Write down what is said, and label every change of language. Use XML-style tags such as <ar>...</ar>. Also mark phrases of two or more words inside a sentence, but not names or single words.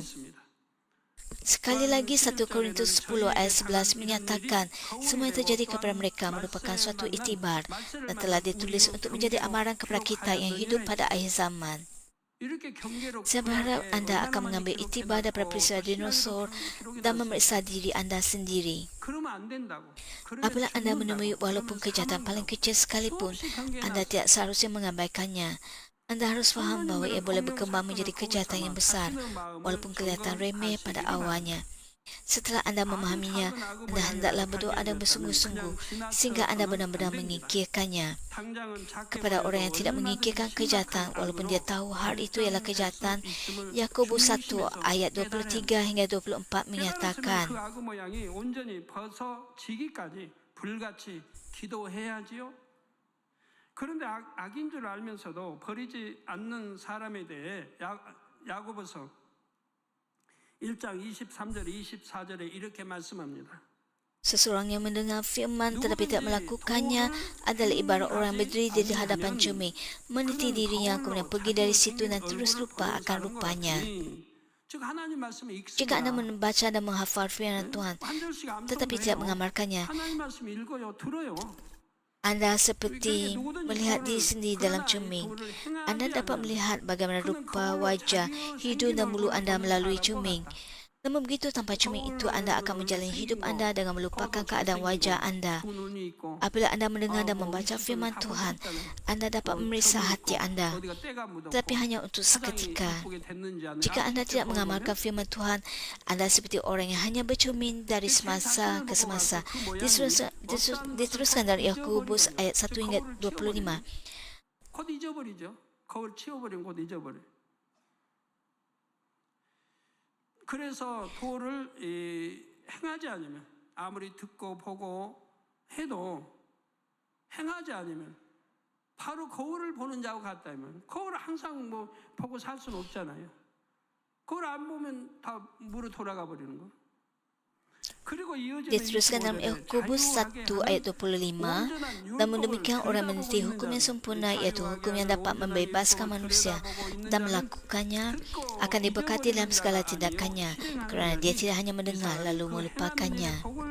<ms>Sekali lagi 1 Korintus 10 ayat 11 menyatakan semua yang terjadi kepada mereka merupakan suatu iktibar dan telah ditulis untuk menjadi amaran kepada kita yang hidup pada akhir zaman. Saya berharap anda akan mengambil iktibar daripada peristiwa dinosaur dan memeriksa diri anda sendiri.</ms> <ko>안 된다고.</ko> <ms>Apabila anda menemui walaupun kejahatan paling kecil sekalipun, anda tidak seharusnya mengabaikannya. Anda harus faham bahawa ia boleh berkembang menjadi kejahatan yang besar, walaupun kelihatan remeh pada awalnya. Setelah anda memahaminya, anda hendaklah berdoa dan bersungguh-sungguh sehingga anda benar-benar mengikirkannya. Kepada orang yang tidak mengikirkan kejahatan, walaupun dia tahu hal itu ialah kejahatan, Yakobus 1 ayat 23 hingga 24 menyatakan,</ms> <ko>그 악의 모양이 온전히 벗어지기까지 불같이 기도해야지요. 그런데 악인 줄 알면서도 버리지 않는 사람에 대해 야고보서 1장 23절에 24절에 이렇게 말씀합니다.</ko> <ms>seseorang yang mendengar firman tetapi tidak melakukannya adalah ibarat orang berdiri di hadapan cermin, meniti dirinya kemudian pergi dari situ dan terus lupa akan rupanya.</ms> <ko>즉 하나님 말씀에</ko> <ms>Jika anda</ms> <ko>익숙하다.</ko> <ms>membaca dan menghafal firman Tuhan</ms> <ko>한 절씩 암송을</ko> <ms>tetapi tidak</ms> <ko>해요.</ko> <ms>mengamalkannya,</ms> <ko>하나님 말씀 읽어요, 들어요.</ko> <ms>anda seperti melihat diri sendiri dalam cermin. Anda dapat melihat bagaimana rupa, wajah, hidung dan mulut anda melalui cermin. Namun begitu tanpa cermin itu, anda akan menjalani hidup anda dengan melupakan keadaan wajah anda. Apabila anda mendengar dan membaca firman Tuhan, anda dapat memeriksa hati anda, tetapi hanya untuk seketika. Jika anda tidak mengamalkan firman Tuhan, anda seperti orang yang hanya bercermin dari semasa ke semasa. Diteruskan dari Yakobus ayat 1 hingga 25.</ms> <ko>곧 잊어버리죠. 거울 치워버리면 곧 잊어버려. 그래서 도를 행하지 않으면 아무리 듣고 보고 해도 행하지 않으면 바로 거울을 보는 자와 같다면 거울을 항상 뭐 보고 살 수는 없잖아요. 거울 안 보면 다 무로 돌아가 버리는 거.</ko> <ms>Diteruskan dalam Yakobus 1 ayat 25, namun demikian orang meniti hukum yang sempurna, iaitu hukum yang dapat membebaskan manusia dan melakukannya akan diberkati dalam segala tindakannya, kerana dia tidak hanya mendengar lalu melupakannya.</ms>